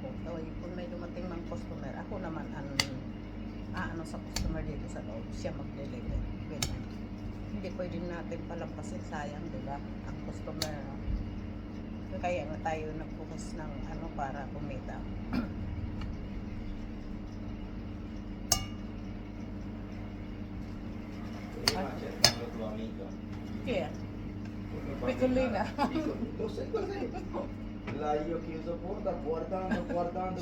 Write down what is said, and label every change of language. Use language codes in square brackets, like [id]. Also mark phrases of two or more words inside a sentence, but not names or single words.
[tl] So, kung may dumating mang customer, ako naman ano sa customer dito sa loob, siya mag-deliver. Ganyan. Hindi pwede natin palampasin, sayang, diba? Ang customer, no? Kaya nga tayo nagbukas ng ano para kumita. [it] Prima cercando tuo amico. Chi è? Piccolina. Lo sai cos'è? Là io ho chiuso porta, guardando